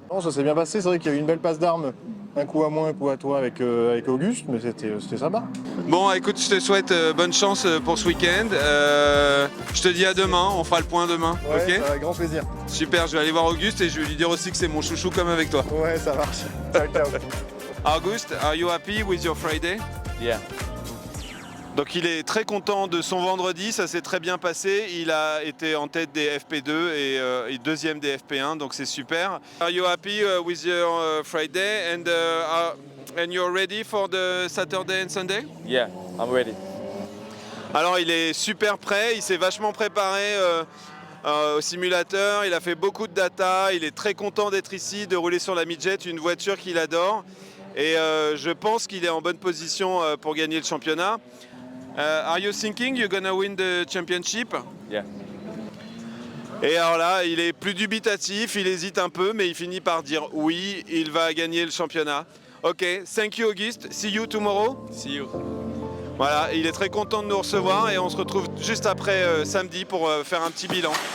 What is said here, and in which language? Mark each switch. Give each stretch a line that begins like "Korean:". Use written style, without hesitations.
French: Non, ça s'est bien passé, c'est vrai qu'il y a eu une belle passe d'armes, un coup à moi, un coup à toi avec Auguste, mais c'était sympa. Bon, écoute, je te souhaite bonne chance pour ce week-end. Je te dis à demain, on fera le point demain, Ouais, ok? avec grand plaisir. Super, je vais aller voir Auguste et je vais lui dire aussi que c'est mon chouchou comme avec toi. Ouais, ça marche. Ciao, ciao.
English: Auguste, are you happy with your Friday? Yeah.
French: Donc il est très content de son vendredi, ça s'est très bien passé. Il a été en tête des FP2 et deuxième des FP1, donc c'est super.
English: Are you happy with your Friday and you're ready for the Saturday and Sunday? Yeah, I'm ready.
French: Alors il est super prêt, il s'est vachement préparé au simulateur, il a fait beaucoup de data, il est très content d'être ici, de rouler sur la Midjet, une voiture qu'il adore. Et je pense qu'il est en bonne position pour gagner le championnat.
English: Are you thinking you're gonna win the championship? Yeah.
French: Et alors là, il est plus dubitatif, il hésite un peu, mais il finit par dire oui, il va gagner le championnat.
English: Ok, thank you Auguste, see you tomorrow. See you.
French: Voilà, il est très content de nous recevoir et on se retrouve juste après samedi pour faire un petit bilan.